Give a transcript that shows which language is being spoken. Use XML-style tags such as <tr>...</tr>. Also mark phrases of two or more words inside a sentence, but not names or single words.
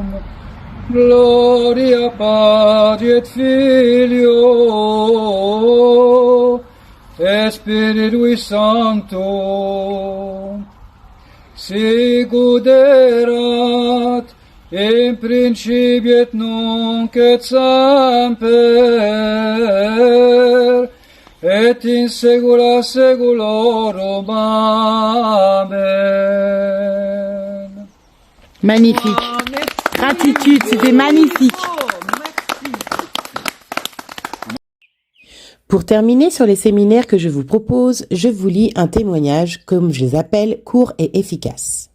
<la>Gloria Patri et Filio et Spiritui Sancto, sicut erat in principio et nunc et semper et in saecula saeculorum. Amen.</la> <fr>Magnifique. Gratitude, c'était magnifique. Pour terminer sur les séminaires que je vous propose, je vous lis un témoignage, comme je les appelle, court et efficace.</fr>